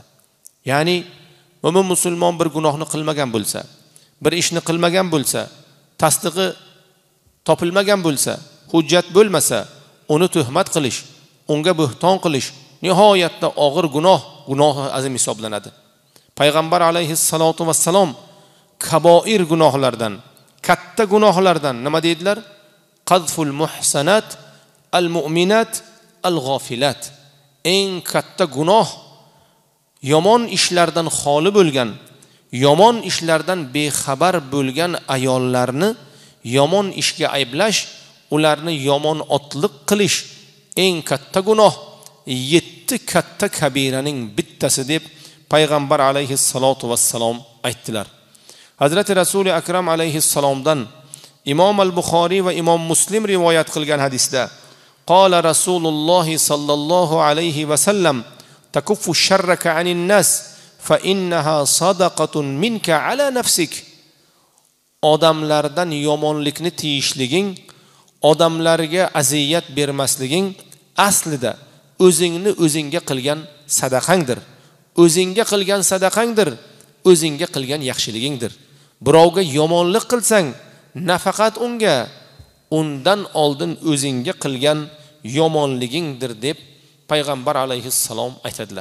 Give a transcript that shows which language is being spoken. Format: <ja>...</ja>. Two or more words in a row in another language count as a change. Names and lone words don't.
<uz>Ya'ni mo'min musulmon bir gunohni qilmagan bo'lsa, bir ishni qilmagan bo'lsa, tasdig'i topilmagan bo'lsa, hujjat bo'lmasa, uni tuhmat qilish, unga buhton qilish nihoyatda og'ir gunohi azim hisoblanadi. Payg'ambar</uz> <ar>عليه الصلاة والسلام</ar> <uz>kaboir gunohlardan, katta gunohlardan nima deydilar?</uz> <ar>قذف المحصنات المؤمنات الغافلات.</ar> <uz>Eng katta gunoh yomon ishlardan xoli bo'lgan, yomon ishlardan bexabar bo'lgan ayollarni yomon ishga ayblash, ularni yomon otliq qilish eng katta gunoh, 7 katta kabiraning bittasi deb Payg'ambar</uz> <ar>عليه الصلاة والسلام</ar> <uz>aytdilar. Hazrati Rasuli akram alayhissalomdan Imom al-Buxoriy va Imom Muslim rivoyat qilgan hadisda</uz> <ar>قال رسول الله صلى الله عليه وسلم تكف شرك عن الناس فإنها صدقة منك على نفسك.</ar> <uz>Odamlardan yomonlikni tiyishliging, odamlarga aziyat bermasliging aslida o'zingni o'zingga qilgan sadaqangdir. O'zingga qilgan sadaqangdir, o'zingga qilgan yaxshiligingdir. Birovga yomonlik qilsang, nafaqat unga, undan oldin o'zingga qilgan yomonligingdir deb Payg'ambar alayhissalom aytadilar.</uz>